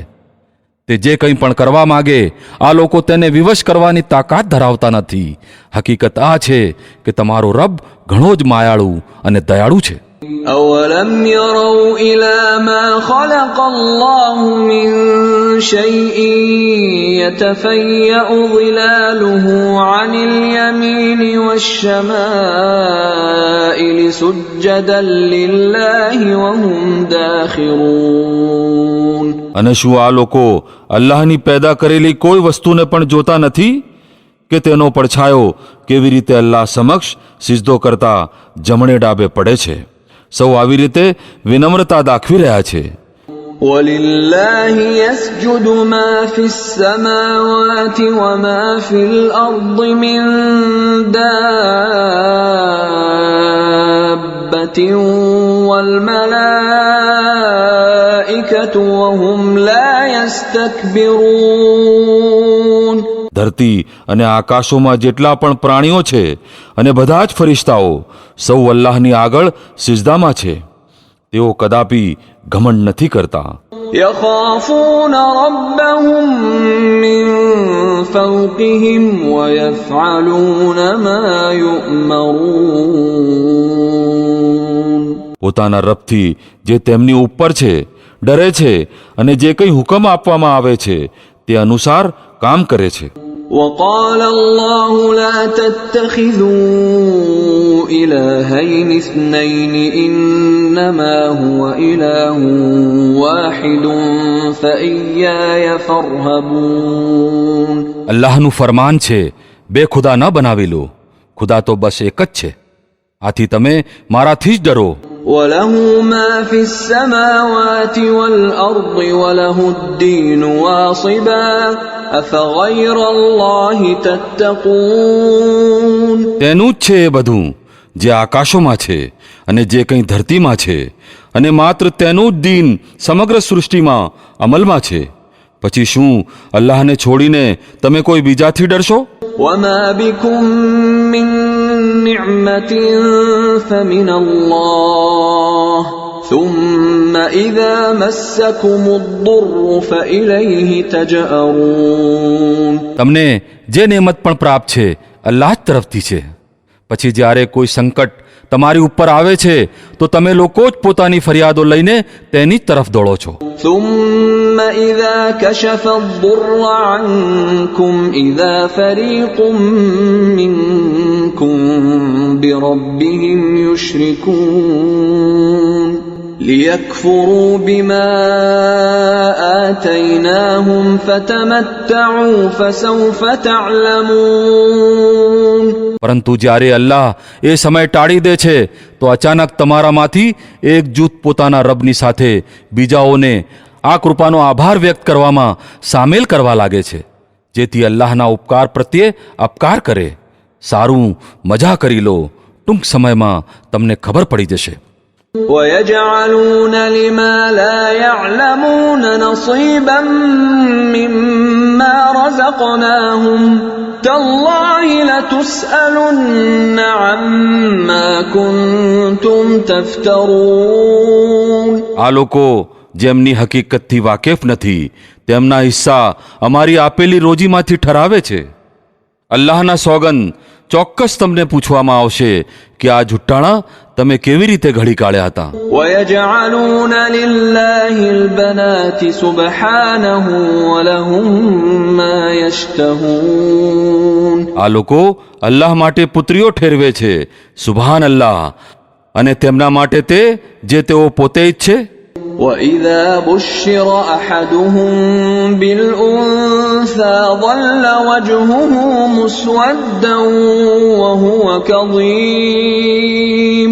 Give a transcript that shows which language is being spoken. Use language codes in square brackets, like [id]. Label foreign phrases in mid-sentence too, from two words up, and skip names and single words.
[gu] તે જે કંઈ પણ કરવા માગે આ લોકો તેને વિવશ કરવાની તાકાત ધરાવતા નથી. હકીકત આ છે કે તમારો રબ ઘણો જ માયાળુ અને દયાળુ છે. [ar] أولم يروا إلى ما خلق الله من شيء يتفيأ ظلاله عن اليمين والشمائل سجدا لله وهم داخرون. [gu] અને શું આ લોકો અલ્લાહની પેદા કરેલી કોઈ વસ્તુને પણ જોતા નથી કે તેનો પડછાયો કેવી રીતે અલ્લાહ સમક્ષ સિજદો કરતા જમણે ડાબે પડે છે? સૌ આવી રીતે વિનમ્રતા દાખવી રહ્યા છે. [ar] ولله يسجد ما في السماوات وما في الأرض من دابة والملائكة وهم لا يستكبرون. [gu] ધરતી અને આકાશોમાં જેટલા પણ પ્રાણીઓ છે અને બધા જ ફરિશ્તાઓ સૌ અલ્લાહની આગળ સિજદામાં છે. તેઓ કદાપી ઘમંડ નથી કરતા. [ar] يخافون ربهم من فوقهم ويفعلون ما يؤمرون. [gu] પોતાના રબથી જે તેમની ઉપર છે ડરે છે અને જે કંઈ હુકમ આપવામાં આવે છે તે અનુસાર કામ કરે છે. [ar] وقال الله لا تتخذوا إلهين اثنين إنما هو إله واحد فإياي فارهبون. [gu] અલ્લાહનું ફરમાન છે, બે ખુદા ન બનાવી લો, ખુદા તો બસ એક જ છે, આથી તમે મારાથી જ ડરો. [ar] وله ما في السماوات والأرض وله الدين واصبا أفغير الله تتقون. [gu] તેનું જ છે એ બધું જે આકાશોમાં છે અને જે કંઈ ધરતીમાં છે, અને માત્ર તેનું જ દીન સમગ્ર સૃષ્ટિમાં અમલમાં છે. પછી શું અલ્લાહને છોડીને તમે કોઈ બીજાથી ડરશો? [ar] وما بكم من نعمة فمن الله ثم إذا مسكم الضر فإليه تجأرون. [gu] તમને જે નેમત પણ પ્રાપ્ત છે અલ્લાહ જ તરફથી છે. પછી જ્યારે કોઈ સંકટ તમારી ઉપર આવે છે તો તમે લોકો જ પોતાની ફરિયાદો લઈને તેની જ તરફ દોડો છો. [ar] ثم إذا كشف الضر عنكم إذا فريق منكم بربهم يشركون ليكفروا بما آتيناهم فتمتعوا فسوف تعلمون. [gu] પરંતુ જ્યારે અલ્લાહ એ સમય ટાળી દે છે તો અચાનક તમારામાંથી એક જૂથ પોતાના રબની સાથે બીજાઓને આ કૃપાનો આભાર વ્યક્ત કરવામાં સામેલ કરવા લાગે છે, જેથી અલ્લાહના ઉપકાર પ્રત્યે અપકાર કરે. સારું, મજા કરી લો, ટૂંક સમયમાં તમને ખબર પડી જશે. [ar] ويجعلون لما لا يعلمون نصيبا مما رزقناهم تالله لتسألن عما كنتم تفترون. [gu] આ લોકો જેમની હકીકતથી વાકેફ નથી તેમના હિસ્સા અમારી આપેલી રોજીમાંથી ઠરાવે છે. અલ્લાહના સોગંદ, ચોક્કસ તમને પૂછવામાં આવશે કે આ જુઠ્ઠાણા તમે કેવી રીતે ઘડી કાઢ્યા હતા. [ar] ويجعلون لله البنات سبحانه ولهم ما يشتهون. [gu] આ લોકો અલ્લાહ માટે પુત્રીઓ ઠેરવે છે, [ar] سبحان الله, [gu] અને તેમના માટે તે જે તેઓ પોતે જ છે. [ar] وإذا بشر أحدهم بالأنثى ظل وجهه مسودا وهو كظيم.